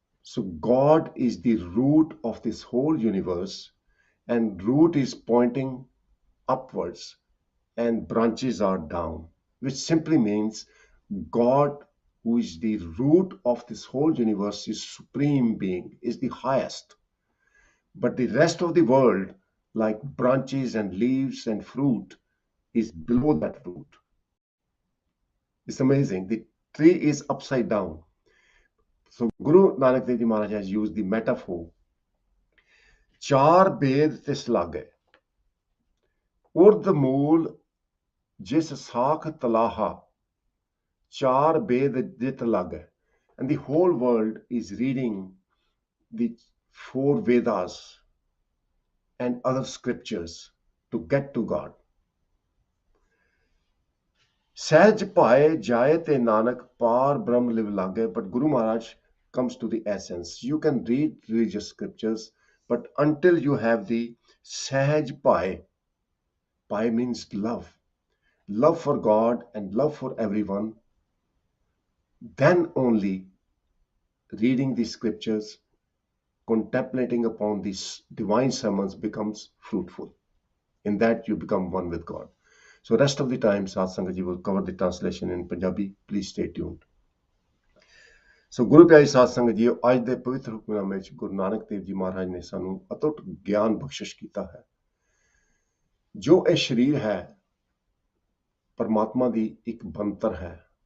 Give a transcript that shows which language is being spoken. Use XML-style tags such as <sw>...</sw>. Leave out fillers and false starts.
<en>So God is the root of this whole universe, and root is pointing upwards and branches are down, which simply means God, who is the root of this whole universe, is supreme being, is the highest. But the rest of the world, like branches and leaves and fruit, is below that root. It's amazing. The tree is upside down. So Guru Nanak Dev Ji Maharaj has used the metaphor,</en> <pa>ਚਾਰ ਬੇਦ ਤਿਸ ਲਾਗੈ ਉਰਦ ਮੂਲ ਜਿਸ ਸਾਖ ਤਲਾਹਾ ਚਾਰ ਬੇਦ ਜਿਤ ਲਾਗੈ.</pa> <en>And the whole world is reading the 4 Vedas and other scriptures to get to God.</en> <pa>Sahaj paye jaye te Nanak par Brahm live lage.</pa> <en>But Guru Maharaj comes to the essence. You can read religious scriptures, but until you have the Sahaj paye, paye means love, love for God and love for everyone, then only reading the scriptures, contemplating upon these divine sermons becomes fruitful. In that you become one with God. So rest of the time, Satsanga ji will cover the translation in Punjabi. Please stay tuned.</en> <pa>So Guru Pyari Satsanga ji, ਅੱਜ ਦੇ ਪਵਿੱਤਰ ਹੁਕਮਨਾਮੇ ਵਿੱਚ ਗੁਰੂ ਨਾਨਕ ਦੇਵ ਜੀ ਮਹਾਰਾਜ ਨੇ ਸਾਨੂੰ ਅਤੁੱਟ ਗਿਆਨ ਬਖਸ਼ਿਸ਼ ਕੀਤਾ ਹੈ। ਜੋ ਇਹ ਸਰੀਰ ਹੈ, ਪਰਮਾਤਮਾ ਦੀ ਇੱਕ ਬੰਤਰ ਹੈ।</pa>